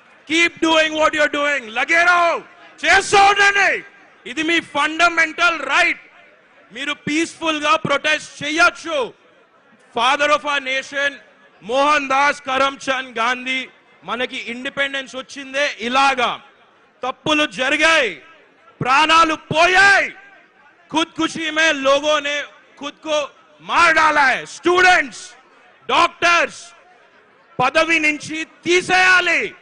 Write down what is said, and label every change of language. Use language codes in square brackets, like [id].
[en] Keep doing what you're doing. [hi] లగేరావు [te] చేస్తూ ఉండండి. ఇది మీ ఫండమెంటల్ రైట్. మీరు పీస్ఫుల్ గా ప్రొటెస్ట్ చేయొచ్చు. Father of our nation Mohan Das Karamchand Gandhi మనకి ఇండిపెండెన్స్ వచ్చిందే ఇలాగా. తప్పులు జరిగాయి, ప్రాణాలు పోయాయి. [hi] खुदकुशी में लोगों ने खुद को मार डाला है. [te] स्टूडेंट्स, डॉक्टर्स పదవి నుంచి తీసేయాలి.